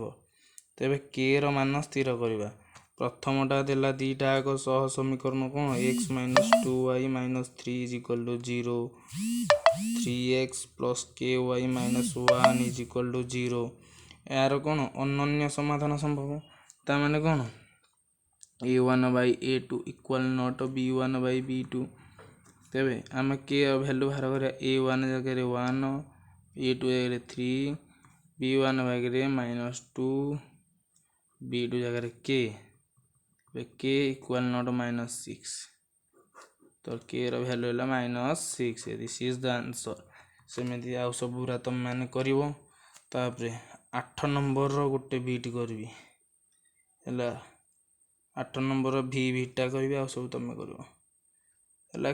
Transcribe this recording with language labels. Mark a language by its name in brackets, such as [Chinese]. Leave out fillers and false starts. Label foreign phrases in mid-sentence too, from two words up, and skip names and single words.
[Odia] ତେବେ କେ ର ମାନ ସ୍ଥିର କରିବା। ପ୍ରଥମଟା ଦେଲା ଦୁଇଟା ଆଗ ସହ ସମୀକରଣ କ'ଣ x - 2y - 3 = 0 3x + ky - 1 = 0। ଏହାର କ'ଣ ଅନନ୍ୟ ସମାଧାନ ସମ୍ଭବ। ତା ମାନେ କ'ଣ a1/a2 [English] equal not [Odia] b1/b2। ତେବେ ଆମେ କେ ର ଭ୍ୟାଲୁ ବାହାର କରିବା a1 ଜାଗାରେ 1 a2 ଜାଗାରେ 3 b1 ଜାଗାରେ -2 b2 ଜାଗାରେ k [English] equal not [Odia] -6। ତ କେ ର ଭ୍ୟାଲୁ ହେଲା -6। [English] this is the answer. [Odia] ସେମିତି ଆଉ ସବୁଗୁରା ତମେ ମାନେ କରିବ। ତାପରେ 8 ନମ୍ବରର ଗୋଟେ ବିଟ୍ କରିବି ହେଲା। 8 ନମ୍ବର ଭିଟା କରିବି ଆଉ ସବୁ ତମେ କରିବ ହେଲା।